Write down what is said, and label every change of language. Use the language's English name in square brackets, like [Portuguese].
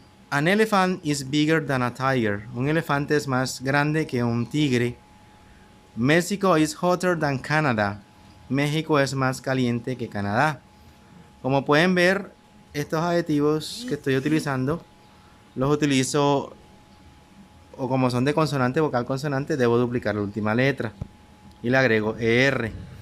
[English] An elephant is bigger than a tiger. [Spanish] Un elefante es más grande que un tigre. [English] Mexico is hotter than Canada. [Spanish] México es más caliente que Canadá. Como pueden ver, estos adjetivos que estoy utilizando, los utilizo, o como son de consonante, vocal, consonante, debo duplicar la última letra y le agrego ER.